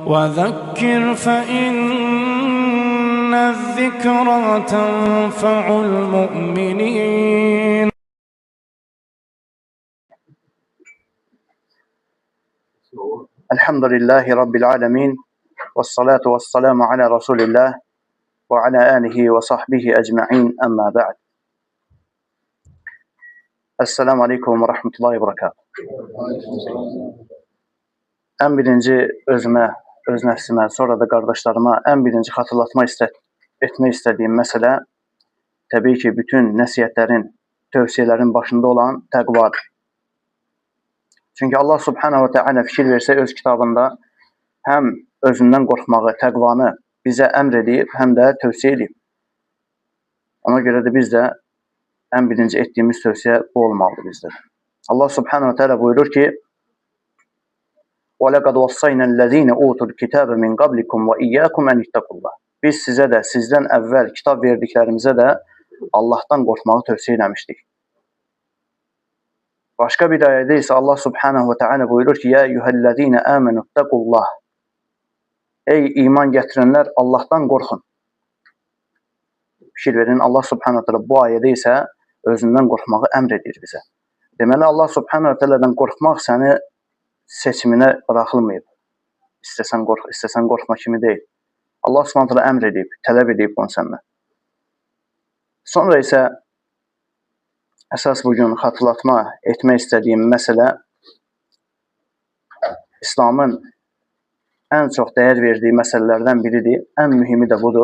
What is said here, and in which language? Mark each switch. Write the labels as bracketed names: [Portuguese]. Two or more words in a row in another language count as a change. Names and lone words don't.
[Arabic] وذكر فإن الذكرى تنفع المؤمنين. الحمد لله رب العالمين. والصلاة والسلام على رسول الله وعلى آله وصحبه أجمعين، أما بعد. السلام عليكم ورحمة الله وبركاته. [Azerbaijani] En birinci özümə, öz nəfsimə, sonra da qardaşlarıma en birinci etmək istədiyim məsələ təbii ki, bütün nəsihətlərin, tövsiyələrin başında olan təqvadır. Çünki [Arabic] الله سبحانه وتعالى [Azerbaijani] fikir versə öz kitabında həm özündən qorxmağı, təqvanı bizə əmr edib, həm də tövsiyə edib. Ona görə də biz də en birinci etdiyimiz tövsiyə bu olmalıdır bizdə. [Arabic] الله سبحانه وتعالى [Azerbaijani] buyurur ki: [Arabic] وَلَقَدْ وَصَّيْنَا الَّذ۪ينَ اُوتُوا الْكِتَابَ مِنْ قَبْلِكُمْ وَاِيَّاكُمْ اَنْ اِتَّقُوا اللّٰهِ. [Azerbaijani] Biz sizə də, sizdən əvvəl kitab verdiklərimizə də Allahdan qorxmağı tövsiyə eləmişdik. Başqa bir ayədə isə [Arabic] الله سبحانه وتعالى [Azerbaijani] buyurur ki: [Arabic] يَا اَيُّهَا الَّذ۪ينَ آمَنُوا اتَّقُوا اللّٰهِ. [Azerbaijani] Ey iman gətirənlər, Allahdan qorxun. Fikir verin, [Arabic] الله سبحانه وتعالى [Azerbaijani] bu ayədə isə özündən qorxmağı əmr edir bizə. Deməli, [Arabic] الله سبحانه وتعالىdan [Azerbaijani] qorxmaq səni seçiminə bıraxılmayıb. İstəsən qorx, istəsən qorxma kimi deyil. [Arabic] الله سبحانه وتعالى [Azerbaijani] əmr edib, tələb edib bunu səndən. Sonra isə əsas bugün xatırlatma etmək istədiyim məsələ İslamın en çox dəyər verdiyi məsələlərdən biridir. En mühimi də budur.